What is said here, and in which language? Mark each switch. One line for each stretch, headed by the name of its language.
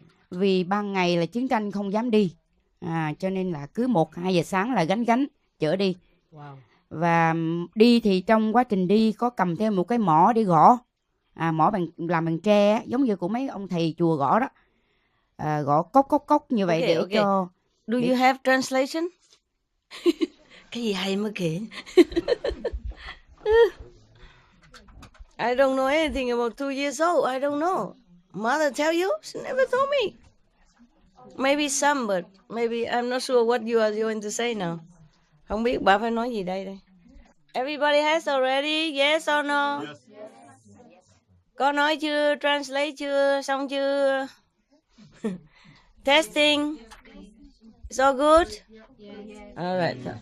Vietnamese: Vì ban ngày là chiến tranh không dám đi, cho nên là cứ 1-2 giờ sáng là gánh chở đi. Wow. Và đi thì trong quá trình đi có cầm theo một cái mỏ để gõ, mỏ làm bằng tre, giống như của mấy ông thầy chùa gõ đó, gõ cốc như vậy để cho.
English: Do you have translation?
Vietnamese: Cái gì hay mới kể.
English: I don't know anything about 2 years old. I don't know. Mother tell you? She never told me. Maybe some, but maybe I'm not sure what you are going to say now.
Vietnamese: Không biết bà phải nói gì đây.
English: Everybody has already? Yes or no? Yes.
Vietnamese: Có nói chưa?
English: Translate chưa?
Vietnamese: Xong chưa?
English: Testing. It's all good? Alright.